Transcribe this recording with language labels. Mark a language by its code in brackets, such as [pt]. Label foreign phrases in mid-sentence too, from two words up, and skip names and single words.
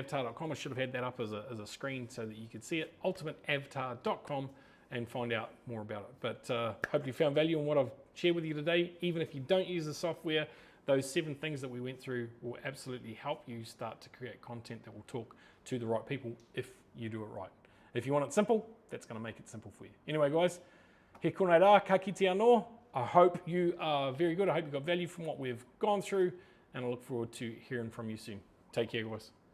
[en] I should have had that up as a screen so that you could see it. ultimateavatar.com and find out more about it. But hope you found value in what I've shared with you today. Even if you don't use the software, those 7 things that we went through will absolutely help you start to create content that will talk to the right people if you do it right. If you want it simple, that's going to make it simple for you. Anyway, guys, [mi] he kōnei rā, ka kite anō. [en] I hope you are very good. I hope you got value from what we've gone through, and I look forward to hearing from you soon. Take care, guys.